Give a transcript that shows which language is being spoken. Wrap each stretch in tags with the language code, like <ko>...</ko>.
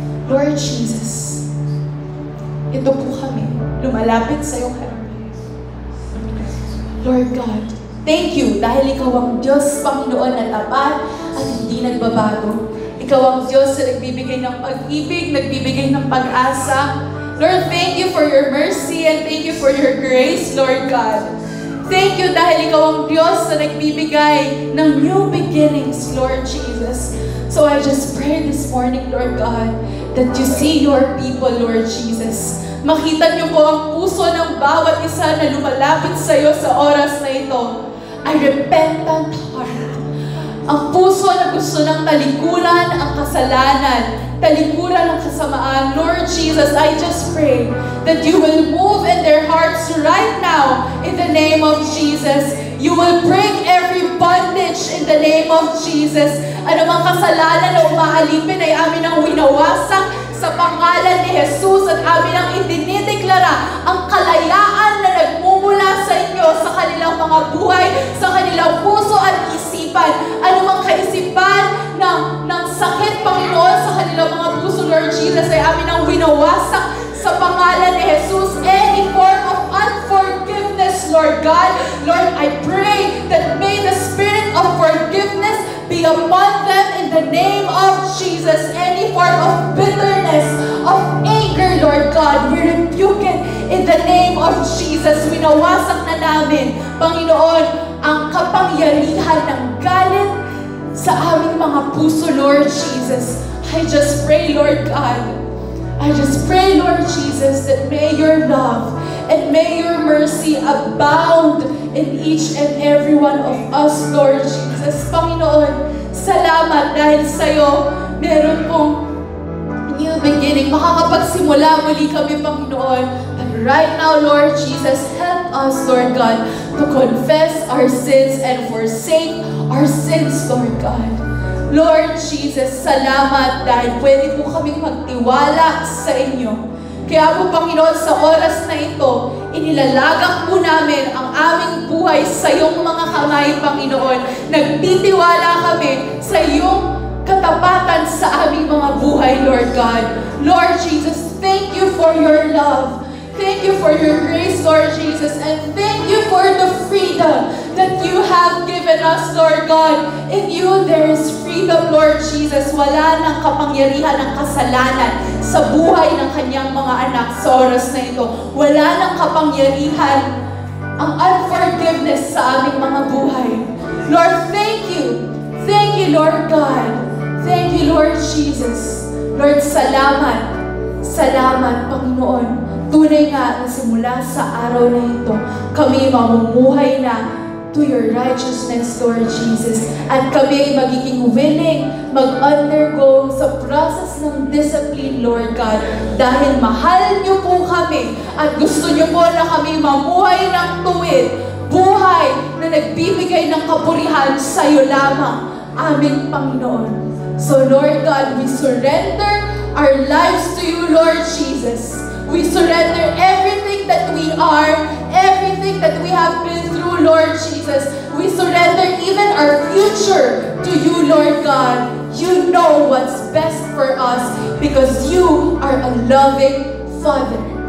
<tl>Lord Jesus, ito po kami, lumalapit sa iyong harapan. Lord God, thank you dahil Ikaw ang Diyos, Panginoon, na tapat at hindi nagbabago. Ikaw ang Diyos na nagbibigay ng pag-ibig, nagbibigay ng pag-asa.</tl> <en>Lord, thank you for your mercy and thank you for your grace, Lord God.</en> <tl>Thank you dahil Ikaw ang Diyos na nagbibigay ng new beginnings, Lord Jesus.</tl> <en>So I just pray this morning, Lord God, that you see your people, Lord Jesus.</en> <tl>Makita niyo po ang puso ng bawat isa na lumalapit sa iyo sa oras na ito.</tl> <en>a repentant heart.</en> <tl>Ang puso na gusto ng talikuran ang kasalanan, talikuran ang kasamaan.</tl> <en>Lord Jesus, I just pray that you will move in their hearts right now in the name of Jesus. You will break every bondage in the name of Jesus.</en> <tl>Ano mang kasalanan na umaalipin ay amin ang winawasak sa pangalan ni Jesus at amin ang idinideklara ang kalayaan na nagmumula sa inyo sa kanilang mga buhay, sa kanilang puso at isipan. Ano mang kaisipan ng sakit, Panginoon, sa kanilang mga puso, Lord Jesus, ay amin ang winawasak sa pangalan ni Jesus.</tl> <en>Any form of unforgiveness, Lord God, Lord, I pray that may the spirit of forgiveness be upon them in the name of Jesus. Any form of bitterness, of anger, Lord God, we rebuke it in the name of Jesus.</en> <tl>Winawasak na namin, Panginoon, ang kapangyarihan ng galit sa aming mga puso, Lord Jesus.</tl> <en>I just pray, Lord God, I just pray, Lord Jesus, that may your love and may your mercy abound in each and every one of us, Lord Jesus.</en> <tl>Panginoon, salamat dahil sa'yo meron pong new beginning. Makakapagsimula muli kami, Panginoon.</tl> <en>But right now, Lord Jesus, help us, Lord God, to confess our sins and forsake our sins, Lord God.</en> <tl>Lord Jesus, salamat dahil pwede po kaming magtiwala sa inyo. Kaya po, Panginoon, sa oras na ito, inilalagak po namin ang aming buhay sa iyong mga kamay, Panginoon. Nagtitiwala kami sa iyong katapatan sa aming mga buhay, Lord God.</tl> <en>Lord Jesus, thank you for your love. Thank you for your grace, Lord Jesus. And thank you for the freedom that you have given us, Lord God. In you, there is freedom, Lord Jesus.</en> <tl>Wala nang kapangyarihan ng kasalanan sa buhay ng kanyang mga anak sa oras na ito. Wala nang kapangyarihan ang unforgiveness sa aming mga buhay.</tl> <en>Lord, thank you. Thank you, Lord God. Thank you, Lord Jesus.</en> <tl>Lord, salamat. Salamat, Panginoon. Tunay nga na simula sa araw na ito, kami mamumuhay na</tl> <en>to your righteousness,</en> <tl>Lord Jesus. At kami magiging willing mag-undergo sa process ng discipline, Lord God. Dahil mahal niyo po kami at gusto niyo po na kami mamuhay ng tuwid. Buhay na nagbibigay ng kapurihan sa iyo lamang, aming Panginoon.</tl> <en>So, Lord God, we surrender our lives to you, Lord Jesus. We surrender everything that we are, everything that we have been through, Lord Jesus. We surrender even our future to you, Lord God. You know what's best for us because you are a loving Father.</en>